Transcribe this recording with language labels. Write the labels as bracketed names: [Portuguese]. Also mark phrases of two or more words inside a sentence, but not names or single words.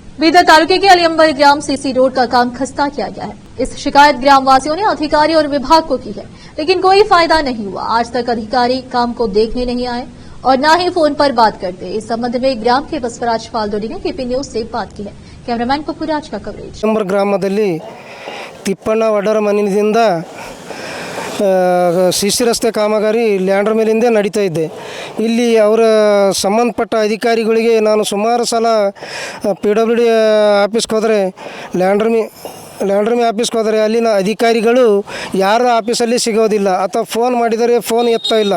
[Hindi] बीदर तालुके के अलीअंबर ग्राम सीसी रोड का काम खस्ता किया गया है। इस शिकायत ग्राम वासियों ने अधिकारी और विभाग को की है, लेकिन कोई फायदा नहीं हुआ। आज तक अधिकारी काम को देखने नहीं आए और न ही फोन पर बात करते। इस संबंध में ग्राम के बसवराज फाल्दोडी ने केपी न्यूज से बात की है। कैमरामैन पप्पूराज का कवरेज। [Kannada] अलीअंबर ग्रामದಲ್ಲಿ ತಿಪ್ಪಣ್ಣ ವಡರ ಮನೆಯಿಂದ ಸಿಸಿ ರಸ್ತೆ ಕಾಮಗಾರಿ ಲ್ಯಾಂಡರ್ ಮೇಲಿಂದ ನಡೀತಾ ಇದೆ. ಇಲ್ಲಿ ಅವರ ಸಂಬಂಧಪಟ್ಟ ಅಧಿಕಾರಿಗಳಿಗೆ ನಾನು ಸುಮಾರು ಸಲ PWD ಆಫೀಸ್ಗೆ ಹೋದರೆ ಲ್ಯಾಂಡರ್ ಮೇ ಆಫೀಸ್ಗೆ ಹೋದರೆ ಅಲ್ಲಿನ ಅಧಿಕಾರಿಗಳು ಯಾರ ಆಫೀಸಲ್ಲಿ ಸಿಗೋದಿಲ್ಲ ಅಥವಾ ಫೋನ್ ಮಾಡಿದರೆ ಫೋನ್ ಎತ್ತಾ ಇಲ್ಲ.